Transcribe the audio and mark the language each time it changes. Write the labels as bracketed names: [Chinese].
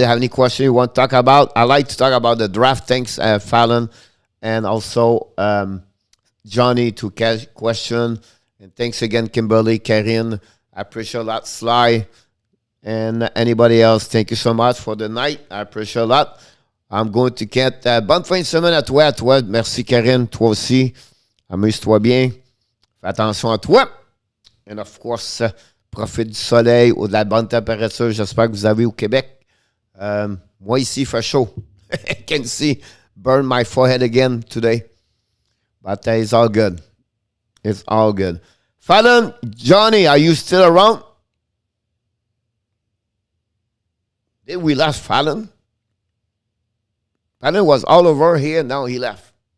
[English] Have any question you want to talk about? I like to talk about the draft. Thanks, Fallon, and also Johnny to question. And thanks again, Kimberly, Karine. I appreciate a lot, Sly, and anybody else. Thank you so much for the night. I appreciate a lot. I'm going to get [French] bonne fin de semaine à toi. Merci, Karine. Toi aussi. Amuse-toi bien. Fais attention à toi. [English] And of course, [French] profite du soleil ou de la bonne température. J'espère que vous avez au Québec. Moi, ici, il fait chaud. [English] I can see burn my forehead again today. But it's all good. It's all good. Fallon, Johnny, are you still around? Did we lose Fallon? Fallon was all over here. Now he left.